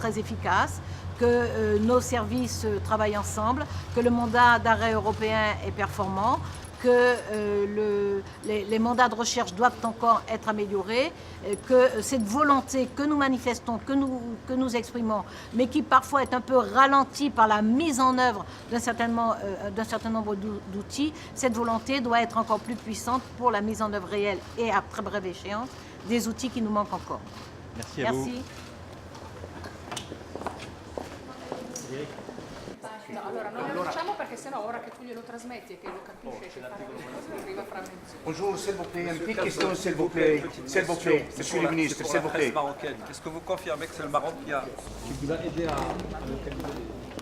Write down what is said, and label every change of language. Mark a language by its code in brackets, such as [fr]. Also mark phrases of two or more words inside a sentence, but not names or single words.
[fr] très efficaces, que nos services travaillent ensemble, que le mandat d'arrêt européen est performant, que les mandats de recherche doivent encore être améliorés, que cette volonté que nous manifestons, que nous exprimons, mais qui parfois est un peu ralentie par la mise en œuvre d'un certain nombre d'outils, cette volonté doit être encore plus puissante pour la mise en œuvre réelle et à très brève échéance des outils qui nous manquent encore. Merci à vous. [it] No, allora non lo facciamo perché sennò ora che tu glielo trasmetti e che lo capisce e fare le cose arriva fra mezz'ora. [fr] Bonjour, s'il vous plaît, une petite question, s'il vous plaît. S'il vous plaît, monsieur le ministre, s'il vous plaît. Est-ce que vous confirmez que c'est le Maroc qui vous a aidé à localiser